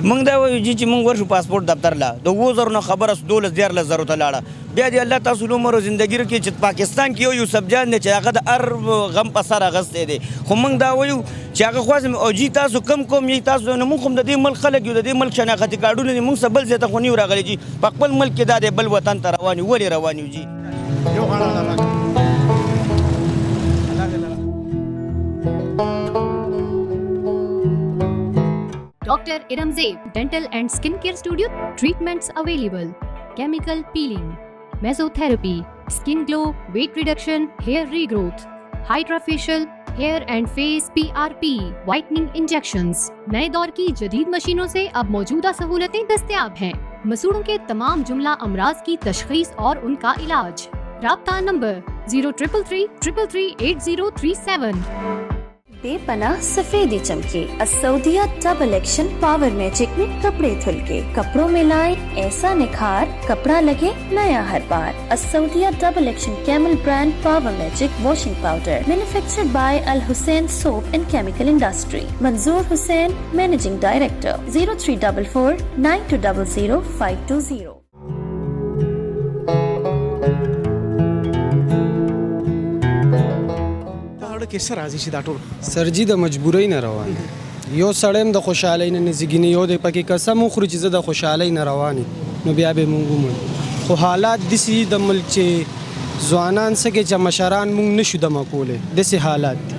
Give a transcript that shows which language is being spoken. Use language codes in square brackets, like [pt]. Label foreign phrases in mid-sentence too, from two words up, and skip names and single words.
[ps] موږ دا وایو چې موږ ورشو پاسپورټ دفتر له د 2000 نه خبره 12,000 ته لاړه بیا دې الله تاسو له عمر او زندګی کې چې پاکستان کې یو یوسف جان دی چې هغه د هر غم په سر اغستی دی خو موږ دا وایو چې هغه خواځم او جی تاسو کم یې تاسو نه موږ هم د دې ملک خلک یو د دې ملک شناختي کارډونه دي موږ څه بل ځای ته خو نه یو راغلی جي په خپل ملک کې دا دی بل وطن ته روان یو ولې روان یو جي. [en] Dr. Iramzeeb Dental and Skincare Studio. Treatments available: chemical peeling, mesotherapy, skin glow, weight reduction, hair regrowth, hydrofacial, hair and face PRP, whitening injections. [ur] نئے دور کی جدید مشینوں سے اب موجودہ سہولتیں دستیاب ہیں. مسوڑوں کے تمام جملہ امراض کی تشخیص اور ان کا علاج. رابطہ نمبر 0333338037. بے پناہ سفیدی چمکے اسودیہ ڈبل ایکشن پاور میجک میں کپڑے دھلکے کپڑوں میں لائے ایسا نکھار کپڑا لگے نیا ہر بار. [en] Asaudia Double Action Camel Brand Power Magic washing powder manufactured by Al Hussain Soap and Chemical Industry. Manzoor Hussain Managing Director. 0344 9200 520. [ps] کې څه راځي چې دا ټول سرجي د مجبورۍ نه روان یو سړی هم د خوشحالۍ نه زیږینې یو دی پکې قسم وخوري چې زه د خوشحالۍ نه روان نو بیا به مونږ ومنو خو حالات داسې د ملک چې ځوانان څه کې چې مشران مونږ نشو دمه کولی داسې حالات دي.